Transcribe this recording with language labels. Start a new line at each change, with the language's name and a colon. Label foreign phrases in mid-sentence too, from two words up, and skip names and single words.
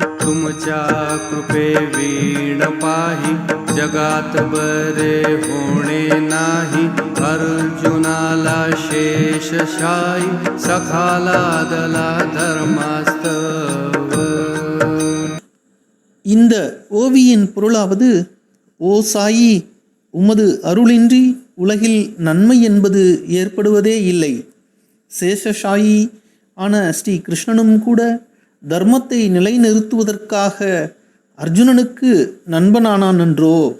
Marathi: तुमच्या कृपे वीण पाही जगात बरे होणे नाही अर्जुनाला शेषशायी सखाला दला धर्मास्तव.
Tamil: இந்த ஓவியின் பொருளாவது, ஓ சாயி, உமது அருளின்றி உலகில் நன்மை என்பது ஏற்படுவதே இல்லை. சேஷசாயி ஆன ஸ்ரீ கிருஷ்ணனும் கூட தர்மத்தை நிலைநிறுத்துவதற்காக அர்ஜுனனுக்கு நண்பனானான் என்றோ.